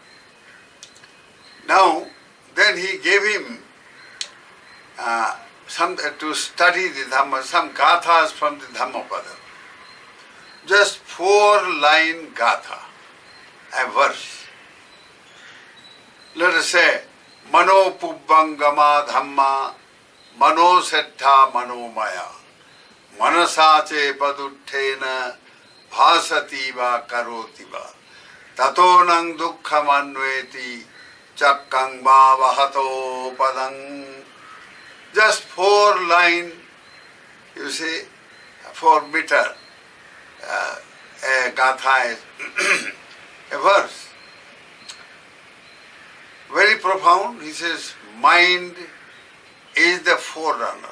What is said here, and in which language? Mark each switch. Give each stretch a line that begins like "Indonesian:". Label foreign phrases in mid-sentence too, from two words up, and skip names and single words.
English: Now, then he gave him to study the Dhamma, some gathas from the Dhammapada. Just 4-line gatha, a verse. Let us say,
Pali: Mano Pubbangama Dhamma, Mano Settha Mano Maya, Manasache Paduttena, Bhasati va Karoti va, Tatonang Dukkhamanveti, Chakkang va Vahato Padang.
English: Just 4-line, you see, 4 meter, a gatha is a verse. Very profound. He says, mind is the forerunner.